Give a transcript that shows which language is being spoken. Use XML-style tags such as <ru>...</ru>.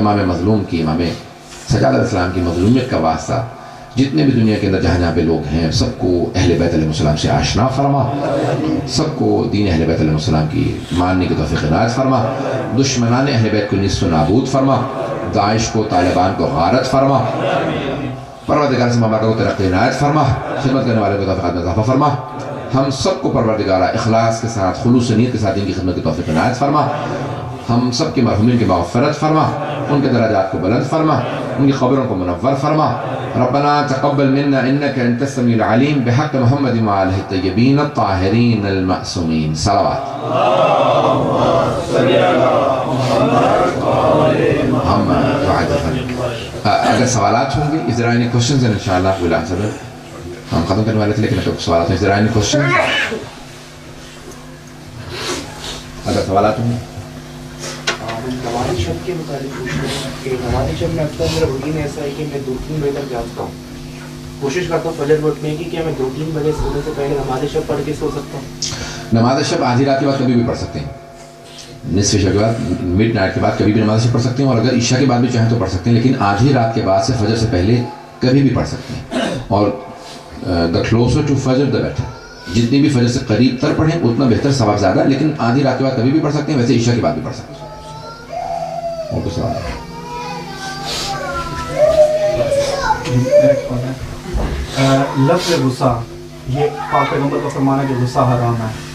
<ur>امام مظلوم کی, امام سجاد علیہ السلام کی مظلومیت کا واسطہ جتنے بھی دنیا کے اندر جہاں جہاں پہ لوگ ہیں سب کو اہل بیت علیہ السلام سے آشنا فرما, سب کو دین اہل بیت علیہ السلام کی ماننے کی توفیق عنایت فرما, دشمنان اہل بیت کو نصف نابود فرما, داعش کو طالبان کو غارت فرما, پروردگار سے مبارک کو ترقی عنایت فرما, خدمت کرنے والے کو توفیقات میں اضافہ فرما. ہم سب کو پروردگارہ اخلاص کے ساتھ خلوص نیت کے ساتھ ان کی خدمت کی توفیق عنایت فرما. ہم سب کے مرحومین کی مغفرت فرما, ان کے درجات کو بلند فرما, ان کی قبروں کو منور فرما.</ur> <ar>ربنا تقبل منا انك انت السميع العليم بحق محمد وآله الطيبين الطاهرين المعصومين.</ar> <ur>صلوات. ہم دعا کریں. اگر سوالات ہوں گے,</ur> <en>is there any questions and inshallah we'll answer them.</en> <ur>ہم ختم کرنے والے تھے لیکن اگر سوالات ہیں,</ur> <en>is there any questions؟</en> <ur>اگر سوالات ہوں گے. نماز شب کے متعلق پوچھ رہے ہیں کہ نماز شب میں اکثر میرا روٹین ایسا ہے کہ میں 2-3 بجے تک جاگتا ہوں. کوشش کرتا ہوں فجر وقت میں کہ کیا میں 2-3 بجے سونے سے پہلے نماز شب پڑھ کے سو سکتا ہوں؟ نماز شب آدھی رات کے بعد کبھی بھی پڑھ سکتے ہیں, نصف شب کے بعد, مڈ نائٹ کے بعد کبھی بھی نماز شب پڑھ سکتے ہیں, اور اگر عشاء کے بعد بھی چاہیں تو پڑھ سکتے ہیں, لیکن آدھی رات کے بعد سے فجر سے پہلے کبھی بھی پڑھ سکتے ہیں. اور</ur> <en>the closer to فجر the better.</en> <ur>جتنی بھی فجر سے قریب تر پڑھیں اتنا بہتر, ثواب زیادہ, لیکن آدھی رات کے بعد کبھی بھی پڑھ سکتے ہیں, ویسے عشاء کے بعد بھی پڑھ سکتے ہیں. اور کچھ سوال ہے؟ لفظ غصہ, یہ پاک پیغمبر کا فرمانا ہے کہ غصہ حرام ہے.</ur>